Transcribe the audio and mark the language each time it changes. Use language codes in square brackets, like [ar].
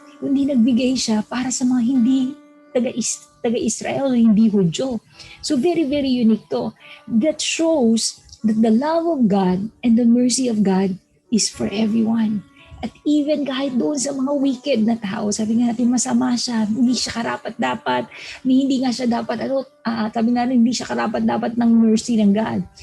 [tl] Hindi nagbigay siya para sa mga hindi taga-Israel o hindi Hudyo. [en] So very, very unique to. That shows that the love of God and the mercy of God is for everyone. At even [tl] kahit doon sa mga wicked na tao, sabi nga natin masama siya, hindi siya karapat-dapat, hindi nga siya dapat, sabi nga natin hindi siya karapat-dapat ng mercy ng God.